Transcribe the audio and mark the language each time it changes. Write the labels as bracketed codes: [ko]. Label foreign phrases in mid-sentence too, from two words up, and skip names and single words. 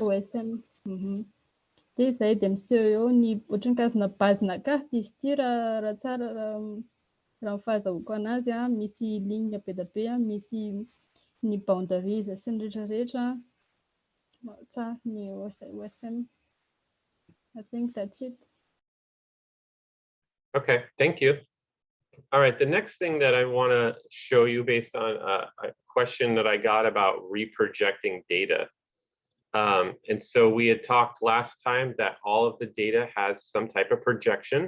[mg] OSM. Dia izay dia miseho eo ny ohatran'ny kazona bazina carte izy ity raha tsara raha fahazahoako anazy misy ligne be da be misy ny boundaries sy ny rehetrarehetra tsara ny OSM. [en] I think that's it. Okay, thank you. All right, the next thing that I want to show you based on a question that I got about reprojecting data. And so we had talked last time that all of the data has some type of projection.